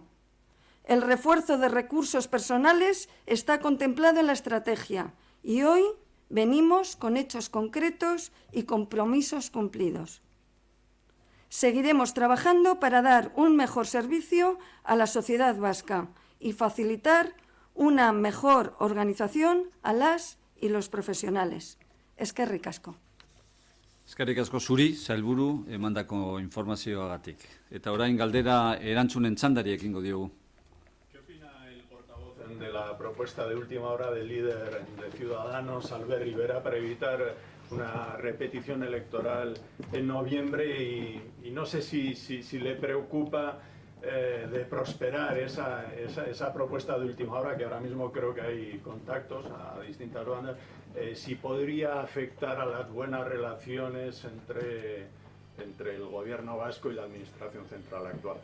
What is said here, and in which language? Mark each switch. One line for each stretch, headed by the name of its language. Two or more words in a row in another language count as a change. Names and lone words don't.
Spanish: El refuerzo de recursos personales está contemplado en la estrategia y hoy venimos con hechos concretos y compromisos cumplidos. Seguiremos trabajando para dar un mejor servicio a la sociedad vasca y facilitar una mejor organización a las y los profesionales.
Basque: Eskerrik asko. Eskerrik asko zuri, sailburu, emandako informazioagatik. Eta orain galdera erantzunen txandari ekingo diogu.
Spanish: De la propuesta de última hora del líder de Ciudadanos, Albert Rivera, para evitar una repetición electoral en noviembre y no sé si le preocupa de prosperar esa propuesta de última hora, que ahora mismo creo que hay contactos a distintas bandas, si podría afectar a las buenas relaciones entre el gobierno vasco y la administración central actual.